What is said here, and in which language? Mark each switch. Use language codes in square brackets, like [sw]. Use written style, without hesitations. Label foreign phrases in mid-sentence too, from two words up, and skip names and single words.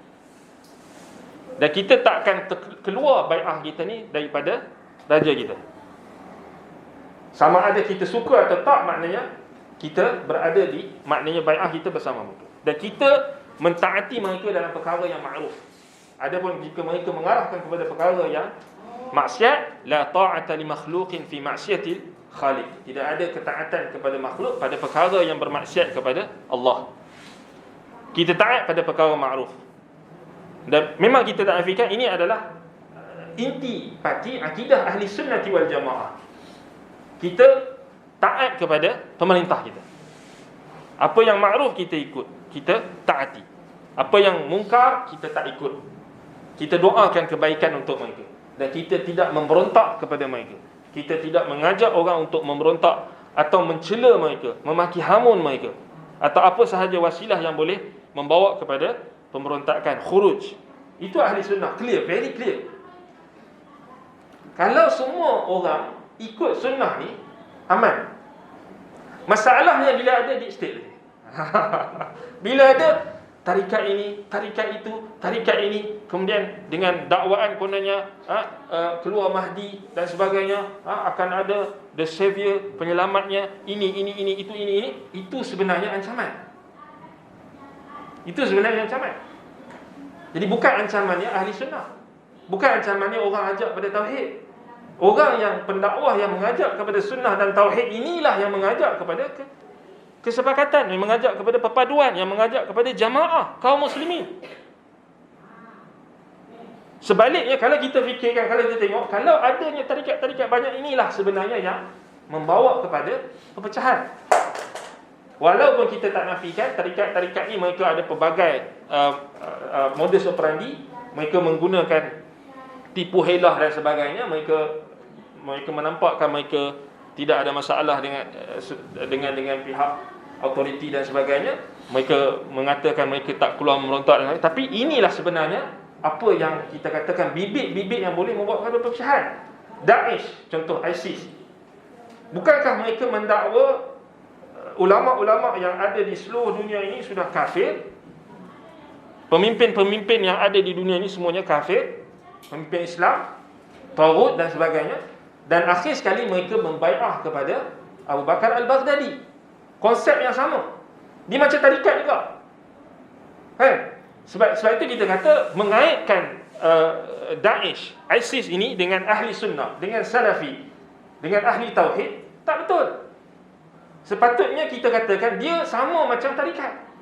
[ms] Dan kita tak akan keluar bai'ah kita ni daripada raja kita. Sama ada kita suka atau tak, maknanya kita berada maknanya bai'ah kita bersama mereka. Dan kita mentaati mereka dalam perkara yang ma'ruf. Adapun jika mereka mengarahkan kepada perkara yang maksiat, [ar] لا طاعة لمخلوق في معصية الخالق. [ms] Tidak ada ketaatan kepada makhluk pada perkara yang bermaksiat kepada Allah. Kita taat pada perkara ma'ruf. Dan memang kita tak nafikan ini adalah inti parti akidah [ar] أهل السنة والجماعة. [ms] Kita taat kepada pemerintah kita. Apa yang ma'ruf kita ikut, kita taati. Apa yang mungkar kita tak ikut. Kita doakan kebaikan untuk mereka, dan kita tidak memberontak kepada mereka. Kita tidak mengajak orang untuk memberontak atau mencela mereka, memaki hamun mereka, atau apa sahaja wasilah yang boleh membawa kepada pemberontakan, khuruj. Itu ahli sunnah, [en] clear, very clear. [ms] Kalau semua orang ikut sunnah ni, aman. Masalahnya bila ada [en] deep state. [ms] Bila ada tarikat ini, tarikat itu, tarikat ini, kemudian dengan dakwaan kononnya keluar Mahdi dan sebagainya, akan ada [en] the savior, [ms] penyelamatnya, ini, itu sebenarnya ancaman. Itu sebenarnya ancaman. Jadi bukan ancamannya ahli sunnah, bukan ancamannya orang ajak pada tauhid. Orang yang pendakwah yang mengajak kepada sunnah dan tauhid, inilah yang mengajak kepada kesepakatan, yang mengajak kepada perpaduan, yang mengajak kepada jamaah kaum muslimin. Sebaliknya, kalau kita fikirkan, kalau kita tengok, kalau adanya tarikat-tarikat banyak, inilah sebenarnya yang membawa kepada perpecahan. Walaupun kita tak nafikan tarikat-tarikat ni mereka ada pelbagai [la] modus operandi, [ms] mereka menggunakan tipu helah dan sebagainya. Mereka menampakkan mereka tidak ada masalah dengan pihak autoriti dan sebagainya. Mereka mengatakan mereka tak keluar memberontak dan sebagainya. Tapi inilah sebenarnya apa yang kita katakan bibit-bibit yang boleh membawa kepada perpecahan. Daesh, contoh ISIS. Bukankah mereka mendakwa ulama-ulama yang ada di seluruh dunia ini sudah kafir? Pemimpin-pemimpin yang ada di dunia ini semuanya kafir, pemimpin Islam, taghut dan sebagainya. Dan akhir sekali mereka membai'ah kepada Abu Bakar al-Baghdadi. Konsep yang sama. Dia macam tarikat juga. Sebab itu kita kata mengaitkan Daesh, ISIS ini dengan ahli sunnah, dengan salafi, dengan ahli tauhid, tak betul. Sepatutnya kita katakan dia sama macam tarikat.